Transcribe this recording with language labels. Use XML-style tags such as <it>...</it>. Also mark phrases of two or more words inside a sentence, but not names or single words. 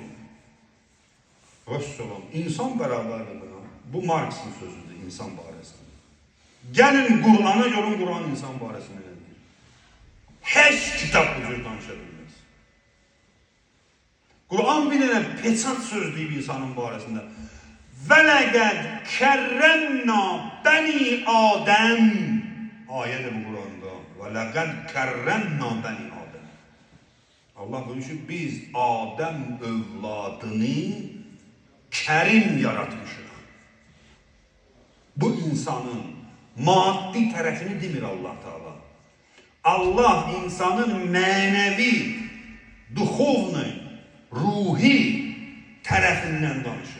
<az>Vəssalam, insan bərabərdir buna. Bu Marx'ın sözüdür insan barəsində. Gəlin Qur'ana görün, Qur'an insan barəsində nədir? Heç kitab bu cür danışa bilməz. Qur'an bir dənə peçat söz deyib insanın barəsində.</az> <ar>وَلَقَدْ كَرَّمْنَا بَنِي آدَمْ</ar> <az>ayədir bu Qur'anda.</az> <ar>وَلَقَدْ كَرَّمْنَا بَنِي آدَمْ.</ar> <az>Allah buyuruyor ki, biz Adəm övladını kərim yaratmışıq. Bu insanın maddi tərəfini demir Allah Teala. Allah insanın mənəvi, duxovni, ruhi tərəfindən danışır.</az>